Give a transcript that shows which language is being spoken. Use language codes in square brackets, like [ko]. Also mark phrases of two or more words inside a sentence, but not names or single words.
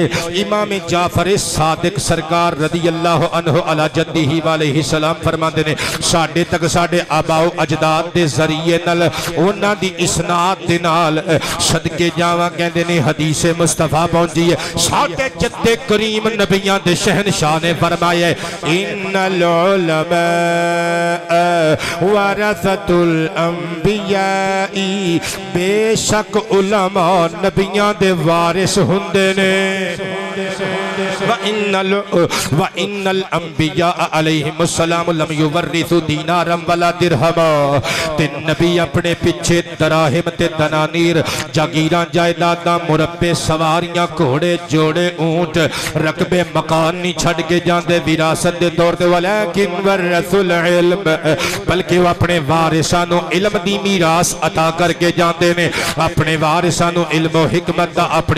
[pa] امام جعفر صادق سرکار [ar] رضی اللہ عنہ علی جدہ علیہ السلام [pa] فرماندے نے ساڈے تک ساڈے آباء و اجداد دے ذریعے نال انہاں دی اسناد دے نال صدقے جاواں کہندے نے حدیث مصطفیٰ پہنچی ہے. ساڈے جد کریم نبیاں دے شہنشاہ نے فرمایا [ar] ان العلماء ورثۃ الانبیاء الانبیاء [pa] بے شک علماء نبیاں دے وارث ہوندے نے [ar] وَإِنَّ الْأَنْبِيَاءَ عَلَيْهِمُ السَّلَامُ لَمْ يُوَرِّثُوا دِینَارًا وَلَا دِرْہَمًا [pa] تے نبی اپنے پیچھے دراہم تے دنانیر جاگیراں جائیداداں مربے سواریاں گھوڑے جوڑے اونٹ رقبے مکان نہیں چھڑ کے جاندے وراثت دے طور تے [ar] وَلَكِنْ وَرَّثُوا الْعِلْمَ [pa] بلکہ وہ اپنے وارثانوں علم دی میراث عطا کر کے جاندے نے اپنے وارثانوں علم و حکمت دا اپنی